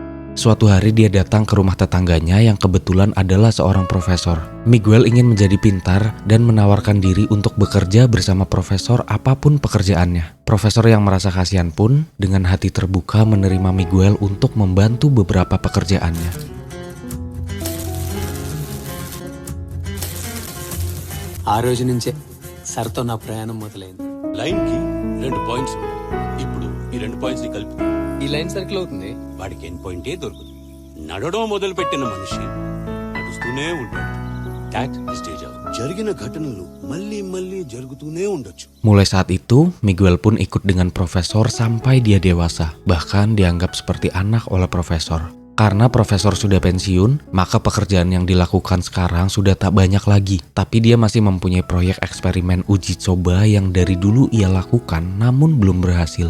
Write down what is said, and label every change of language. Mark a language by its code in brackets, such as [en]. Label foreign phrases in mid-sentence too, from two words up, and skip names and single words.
[id] Suatu hari dia datang ke rumah tetangganya yang kebetulan adalah seorang profesor. Miguel ingin menjadi pintar dan menawarkan diri untuk bekerja bersama profesor apapun pekerjaannya. Profesor yang merasa kasihan pun dengan hati terbuka menerima Miguel untuk membantu beberapa pekerjaannya. [te] ఆ రోజు నుంచే సర్తో నా ప్రయాణం మొదలైంది. లైన్ కి 2 పాయింట్స్ ఉన్నాయి. ఇప్పుడు ఈ 2 పాయింట్స్ ని కలిపి ఈ [en] line circle [te] అవుతుంది. వాడికి [en] end point [te] దొరుకుతుంది. నడవడం మొదలు పెట్టిన మనిషి నడుస్తూనే ఉంటాడు. [en] That is deja. [te] జరిగిన ఘటనలు మళ్ళీ మళ్ళీ జరుగుతూనే ఉండొచ్చు. [id] Mulai saat itu, Miguel pun ikut dengan profesor sampai dia dewasa. Bahkan dianggap seperti anak oleh profesor. Karena profesor sudah pensiun, maka pekerjaan yang dilakukan sekarang sudah tak banyak lagi. Tapi dia masih mempunyai proyek eksperimen uji coba yang dari dulu ia lakukan namun belum berhasil.